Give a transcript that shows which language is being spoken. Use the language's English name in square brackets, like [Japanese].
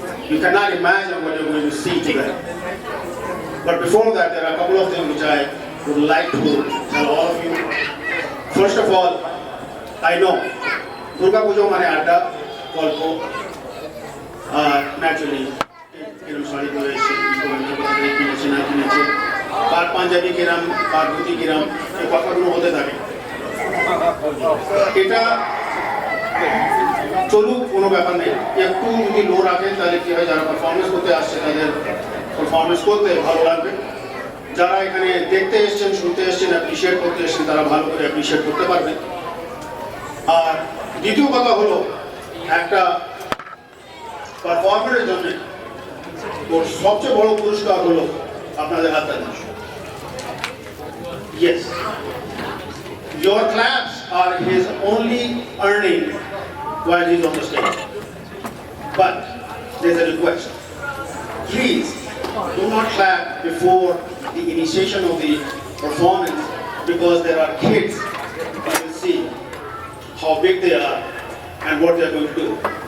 [English] You cannot imagine what you're going to see today. But before that, there are a couple of things which I would like to tell all of you. First of all, I know [Bangla] Durga Pujo mane adda golpo naturally এরকম শাড়ি পরে এসে কিনেছে না কিনেছে, কার পাঞ্জাবি কিরাম, কার ধুতি কিরাম, এই কথাগুলো হতে থাকে। এটা চলুক, কোনো ব্যাপার নেই। একটু যদি লো রাখেন তাহলে কি হয়, যারা পারফরমেন্স করতে আসছে তাদের পারফরমেন্স করতে ভালো লাগবে। যারা এখানে দেখতে এসছেন, শুনতে এসছেন, অ্যাপ্রিসিয়েট করতে এসছেন, তারা ভালো করে অ্যাপ্রিসিয়েট করতে পারবে। আর দ্বিতীয় কথা হলো, একটা পারফর্মারের জন্য ওর সবচেয়ে বড় পুরস্কার হলো আপনাদের হাততালি। [English] Yes, your claps are his only earning while he's on the stage. But there's a request. Please do not clap before the initiation of the performance, because there are kids who will see how big they are and what they are going to do.